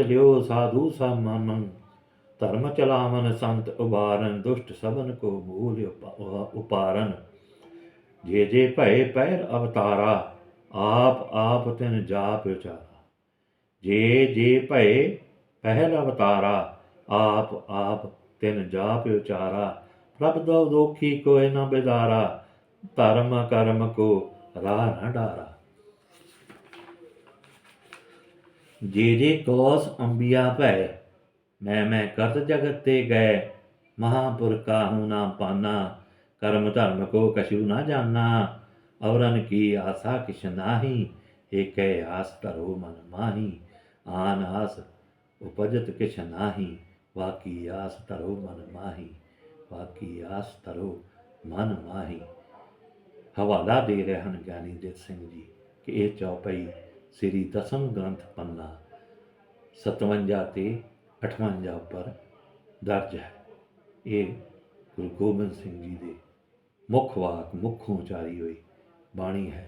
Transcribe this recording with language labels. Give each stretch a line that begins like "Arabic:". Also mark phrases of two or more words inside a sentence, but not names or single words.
Braj: ਲਿਓ ਸਾਧੂ ਸਭ ਮਾਨੰ, ਧਰਮ ਚਲਾਵਨ ਸੰਤ ਉਬਾਰਨ, ਦੁਸ਼ਟ ਸਭਨ ਕੋ ਮੂਲ ਉਪਾਰਨ, ਜੇ ਜੇ ਭਏ ਪਹਿਲ ਅਵਤਾਰਾ, ਆਪ ਆਪ ਤਿਨ ਜਾਪ ਉਚਾਰਾ, ਜੇ ਜੇ ਭਏ ਪਹਿਲ ਅਵਤਾਰਾ, ਆਪ ਆਪ ਤਿਨ ਜਾਪ ਉਚਾਰਾ, ਪ੍ਰਭ ਦਉ ਦੋਖੀ ਕੋਇ ਨ ਬਿਦਾਰਾ, ਧਰਮ ਕਰਮ ਕੋ ਰਾਹ ਨ ਡਾਰਾ। ਜੇ ਜੇ ਕੌਸ ਅੰਬਿਆ ਭੈ, ਮੈਂ ਕਰਤ ਜਗਤ ਤੇ ਗਏ, महापुर काहू ना पाना, कर्म धर्म को कछु ना जाना, अवरन की आशा किछ नाही, एक आस धरो मन माही, आन आस उपजत किछ नाही, वाकी आस धरो मन माही, वाकी आस धरो मन माही।
Hindi: हवाला दे रहे हैं
Punjabi: ਗਿਆਨੀ ਦਿੱਤ ਸਿੰਘ ਜੀ ਕਿ ਇਹ ਚੌਪਈ ਸ੍ਰੀ ਦਸਮ ਗ੍ਰੰਥ ਪੰਨਾ 57 ਤੇ 58 ਉੱਪਰ ਦਰਜ ਹੈ। ਇਹ ਗੁਰੂ ਗੋਬਿੰਦ ਸਿੰਘ ਜੀ ਦੇ ਮੁੱਖ ਵਾਕ ਮੁੱਖੋਂ ਉਚਾਰੀ ਹੋਈ ਬਾਣੀ ਹੈ।